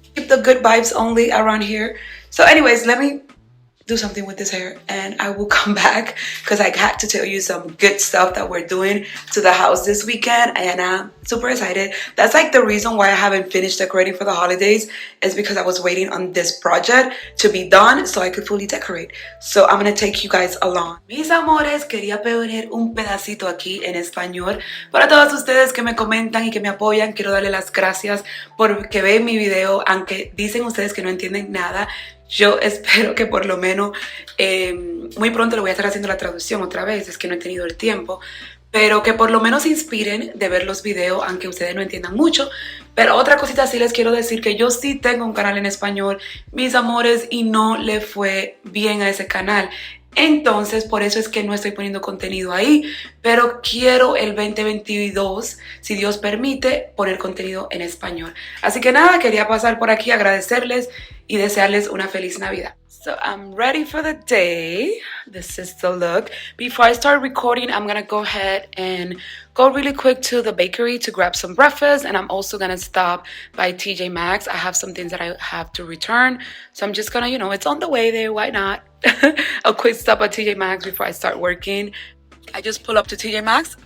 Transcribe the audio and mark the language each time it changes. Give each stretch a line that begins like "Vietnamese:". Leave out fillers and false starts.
English: Keep the good vibes only around here. So anyways, let me do something with this hair and I will come back because I had to tell you some good stuff that we're doing to the house this weekend and I'm super excited. That's like the reason why I haven't finished decorating for the holidays is because I was waiting on this project to be done so I could fully decorate. So I'm gonna take you guys along.
Spanish: Mis amores, quería poner un pedacito aquí en español para todos ustedes que me comentan y que me apoyan. Quiero darle las gracias porque ven mi video, aunque dicen ustedes que no entienden nada. Yo espero que por lo menos muy pronto le voy a estar haciendo la traducción otra vez, es que no he tenido el tiempo, pero que por lo menos se inspiren de ver los videos, aunque ustedes no entiendan mucho. Pero otra cosita sí les quiero decir que yo sí tengo un canal en español, mis amores, y no le fue bien a ese canal. Entonces, por eso es que no estoy poniendo contenido ahí, pero quiero el 2022, si Dios permite, poner contenido en español. Así que nada, quería pasar por aquí, agradecerles y desearles una feliz Navidad.
English: So I'm ready for the day. This is the look. Before I start recording, I'm gonna go ahead and go really quick to the bakery to grab some breakfast, and I'm also gonna stop by TJ Maxx. I have some things that I have to return, so I'm just gonna, it's on the way there, why not? A quick stop at TJ Maxx before I start working. I just pull up to TJ Maxx.